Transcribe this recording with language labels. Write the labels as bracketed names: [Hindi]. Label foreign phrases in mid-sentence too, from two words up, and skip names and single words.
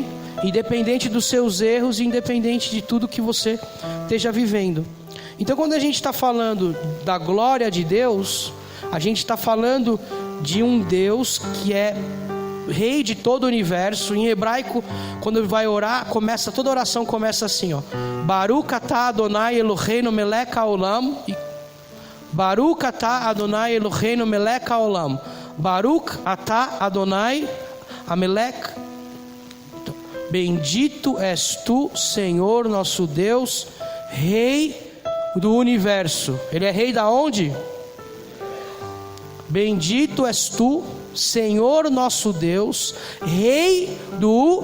[Portuguese] Independente dos seus erros, independente de tudo que você esteja vivendo. Então quando a gente está falando da glória de Deus, a gente está falando de um Deus que é Rei de todo o universo. Em hebraico, quando vai orar, toda oração começa assim, ó: [Hebrew] ברוך אתה אדוני אלוהינו מלך העולם. ברוך אתה אדוני אלוהינו מלך העולם. ברוך אתה אדוני המלך. [Portuguese] Bendito és tu, Senhor nosso Deus, Rei do universo. Ele é rei da onde? Bendito és tu, Senhor nosso Deus, Rei do...